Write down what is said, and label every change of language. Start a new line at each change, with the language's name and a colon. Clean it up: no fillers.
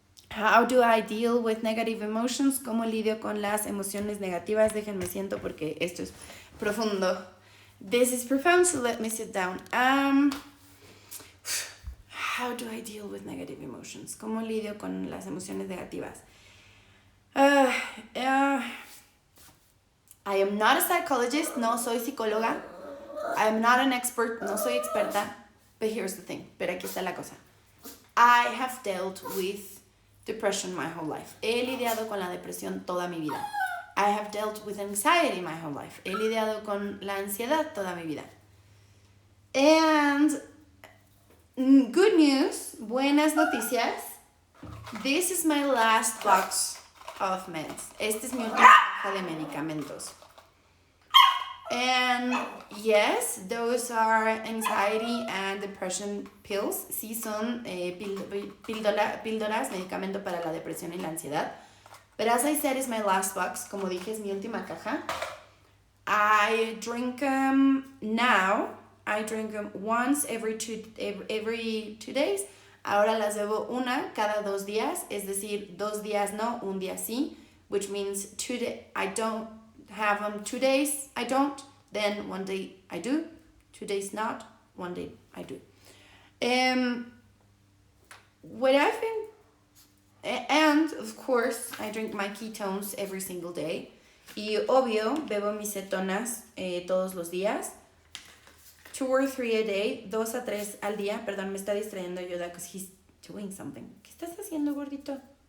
English: How do I deal with negative emotions?
Spanish: ¿Cómo lidio con las emociones negativas? Déjenme siento porque esto es profundo.
English: This is profound, so let me sit down. How do I deal with negative emotions?
Spanish: ¿Cómo lidio con las emociones negativas?
English: I am not a psychologist,
Spanish: no soy psicóloga.
English: I am not an expert,
Spanish: no soy experta.
English: But here's the thing,
Spanish: pero aquí está la cosa.
English: I have dealt with depression my whole life.
Spanish: He lidiado con la depresión toda mi vida.
English: I have dealt with anxiety my whole life.
Spanish: He lidiado con la ansiedad toda mi vida.
English: And good news,
Spanish: buenas noticias.
English: This is my last box of meds.
Spanish: Este es mi última caja de medicamentos.
English: And yes, those are anxiety and depression pills.
Spanish: Sí son píldoras, medicamento para la depresión y la ansiedad.
English: But as I said, it's my last box.
Spanish: Como dije, es mi última caja.
English: I drink them now. I drink them once every two days.
Spanish: Ahora las bebo una cada 2 días. Es decir, 2 días no, un día sí.
English: Which means I don't have them 2 days, I don't. Then 1 day I do. 2 days not. 1 day I do. What I've been... And, of course, I drink my ketones every single day.
Spanish: Y obvio, bebo mis cetonas todos los días.
English: 2 or 3 a day.
Spanish: 2 a 3 al día. Perdón, me está distrayendo Yoda
English: because he's doing something.
Spanish: ¿Qué estás haciendo, gordito?